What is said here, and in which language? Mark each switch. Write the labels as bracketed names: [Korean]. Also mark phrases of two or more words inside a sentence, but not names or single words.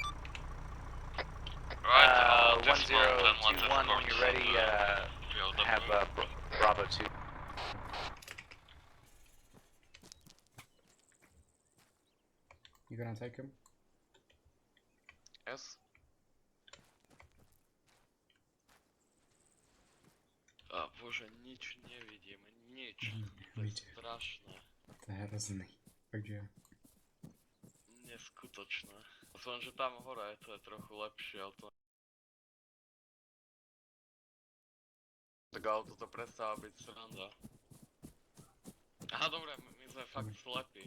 [English] Right, 1021, when you're ready, have Bravo 2. You gonna take him? Yes. [Polish] A Boże, nic nie widzimy, nic. To jest straszne. [Slovak] Hrozný. Takže... Neskutočné. Som, že tam hore to je trochu lepšie, ale to... Tak ale toto prestáva byť sranda. Aha, dobre, my sme fakt slepí.